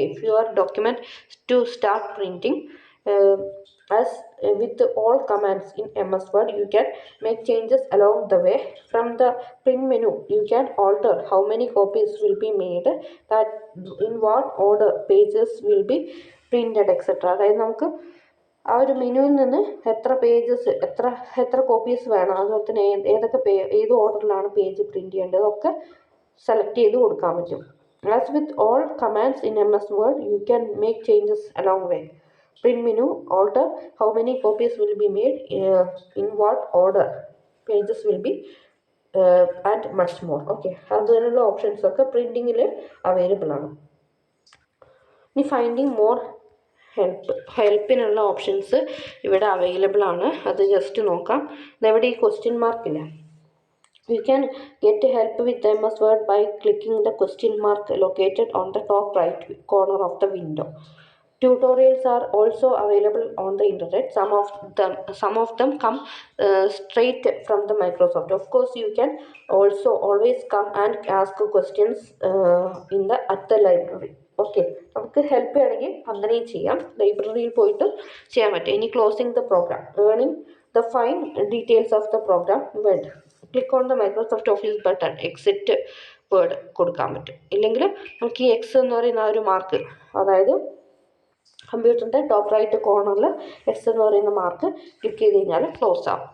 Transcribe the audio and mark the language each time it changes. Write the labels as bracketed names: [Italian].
[English] If your document to start printing, as with all commands in MS Word, you can make changes along the way. From the print menu, you can alter how many copies will be made, that in what order pages will be printed, etc. [Malayalam] അതായത് നമുക്ക് ആ ഒരു മെനുവിൽ നിന്ന് എത്ര pages എത്ര copies വേണം, അതുപോലെ തന്നെ ഏത് ഓർഡറിലാണ് പേജ് പ്രിൻറ്റ് ചെയ്യേണ്ടത് ഒക്കെ സെലക്ട് ചെയ്ത് കൊടുക്കാൻ പറ്റും. [English] As with all commands in MS Word, you can make changes along way. Print menu, alter how many copies will be made, in what order pages will be, and much more. [Malayalam] Okay, അതിനുള്ള options ഒക്കെ പ്രിൻറ്റിങ്ങിൽ available ആണ്. ഇനി finding more ഹെൽപ്പിനുള്ള options ഇവിടെ available ആണ്. അത് just നോക്കാം. ഇതെവിടെ ഈ question മാർക്കില്ല. [English] You can get help with MS Word by clicking the question mark located on the top right corner of the window. Tutorials are also available on the internet. Some of them come straight from the Microsoft. Of course, you can also always come and ask questions at the library. [Malayalam] Okay, നമുക്ക് help ചെയ്യണമെങ്കിൽ അങ്ങനെയും ചെയ്യാം, ലൈബ്രറിയിൽ പോയിട്ട് ചെയ്യാൻ പറ്റും. [English] ഇനി closing the program, earning the fine details of the program wed. Click on the Microsoft Office button, exit Word [Malayalam] കൊടുക്കാൻ പറ്റും. ഇല്ലെങ്കിൽ നമുക്ക് ഈ എക്സ് എന്ന് പറയുന്ന ആ ഒരു മാർക്ക്, അതായത് കമ്പ്യൂട്ടറിൻ്റെ ടോപ്പ് റൈറ്റ് കോർണറിൽ എക്സ് എന്ന് പറയുന്ന മാർക്ക് ക്ലിക്ക് ചെയ്ത് കഴിഞ്ഞാൽ ക്ലോസ് ആവും.